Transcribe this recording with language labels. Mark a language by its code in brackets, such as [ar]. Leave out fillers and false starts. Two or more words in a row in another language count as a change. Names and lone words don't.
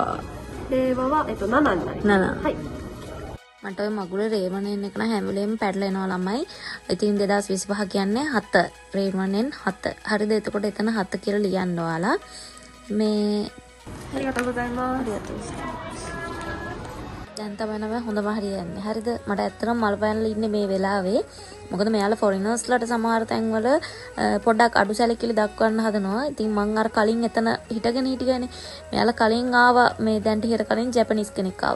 [ja] 令和は、7になります。 7。はい。 [si] මට ඔය මගුල රේවණෙන් එක නම් හැම වෙලේම පැටලෙනවා ළමයි. ඉතින් 2025 කියන්නේ 7 රේවණෙන් 7. හරිද? එතකොට එතන 7 කියලා ලියන්න ඔයාලා. මේ [ja] ありがとうございます。 [si] දැන් තමයි නම හොඳම හරියන්නේ. හරිද? මට ඇත්තටම මල් පෑන්ලා ඉන්නේ මේ වෙලාවේ. මොකද මෙයාලා ෆොරිනර්ස්ලාට සමහර තැන්වල පොඩ්ඩක් අඩු සැලකිලි දක්වන්න හදනවා. ඉතින් මං අර කලින් එතන හිටගෙන හිටියනේ. මෙයාලා කලින් ආවා මේ දැන්ට හිර කලින් ජැපනීස් කෙනෙක් ආවා.